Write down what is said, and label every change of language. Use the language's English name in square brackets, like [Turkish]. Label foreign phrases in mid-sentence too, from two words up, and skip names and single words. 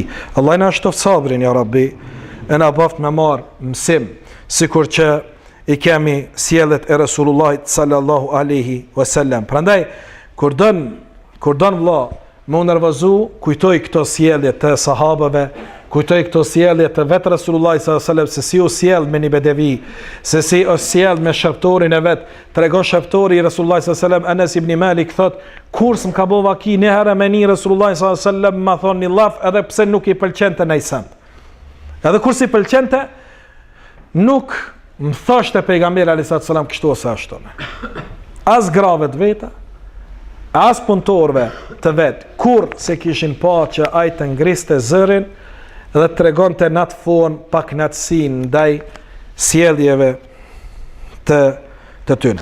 [Albanian] Allah na shtoft sabrin [Arabic] يا رب, [Albanian] e na baft me marr mësim, sikur që I kemi sjelljet e Resulullahit [Arabic] صلى الله عليه وسلم. [Albanian] Prandaj kur don vëlla më nervozu, kujtoj këto sjellje të sahabëve, kujtoj këto sjellje të vetë Resulullahit [Arabic] صلى الله عليه وسلم, [Albanian] se si u sjell me një bedevi, se si u sjell me shërptorin e vet. Tregon shërptori I Resulullahit [Arabic] صلى الله عليه وسلم, [Albanian] Anas ibn Malik thot, kur s'm ka bëu vaki një herë me një Resulullahit [Arabic] صلى الله عليه وسلم, [Albanian] ma thon një llaf edhe pse nuk I pëlqente najsant. Edhe kur si pëlqente, nuk më thoshte pejgamberi [Arabic] عليه السلام [Albanian] kështu ose ashtu. As grave të veta, as punëtorëve të vet, kur se kishin pa që ai të ngriste zërin dhe tregonte në atë fon pa knatësinë ndaj sjelljeve të tyre.